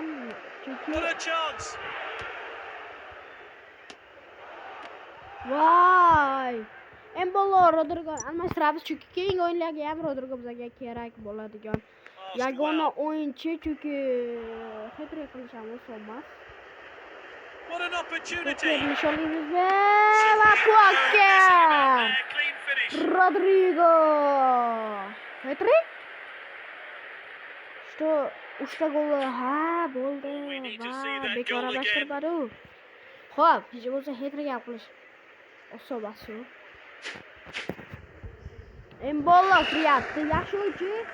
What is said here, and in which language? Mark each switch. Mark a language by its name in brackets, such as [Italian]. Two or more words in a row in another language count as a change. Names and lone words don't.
[Uzbek] Chunki voy! Embolo Rodrigo almashtiramiz, chunki keyingi o'yinlarga ham Rodrigo bizga kerak bo'ladigan yagona o'yinchi, chunki hat-trick qilish ham oson emas. [English] What an opportunity! Rodrigo! Hat-trick? [Russian] Что? [Uzbek] Uchta gol. Ha, bo'ldi. Va, bekorlashtirmadi. Xo'p, hech bo'lsa hat-trick ham qilish oson emas-ku. Embolo kiryapti, yaxshi o'yinchi.